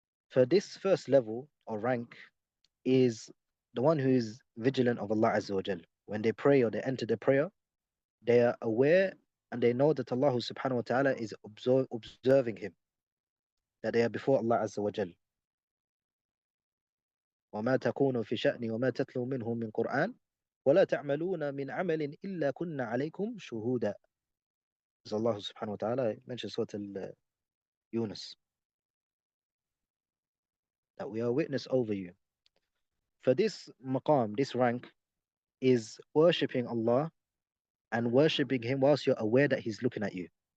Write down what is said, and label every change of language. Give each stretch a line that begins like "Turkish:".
English: For this first level or rank is the one who is vigilant of Allah Azza wa Jal. When they pray or they enter the prayer, they are aware and they know that Allah subhanahu wa ta'ala is observing him, that they are before Allah Azza wa Jal.
Arabic: وما تكون في شأن وما تتلو منه من قرآن ولا تعملون من عمل إلا كنا عليكم شهودا.
English: As Allah subhanahu wa ta'ala mentions Surah Yunus, that we are witness over you. For this maqam, this rank, is worshipping Allah and worshipping Him whilst you're aware that He's looking at you.